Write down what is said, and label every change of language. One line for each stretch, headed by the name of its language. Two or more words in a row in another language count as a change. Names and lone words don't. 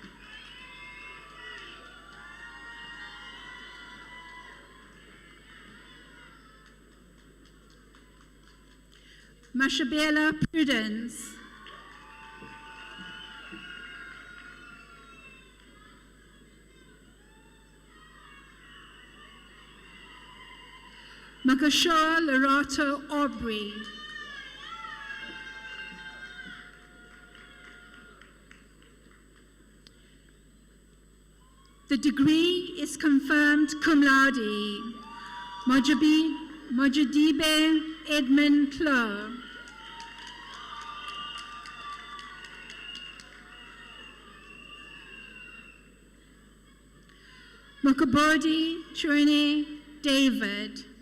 English: Mashabela Prudence. Makashoa Lerato Aubrey. The degree is confirmed cum laude. Mojadibe Edmund Klo. Mokabodi Chune David.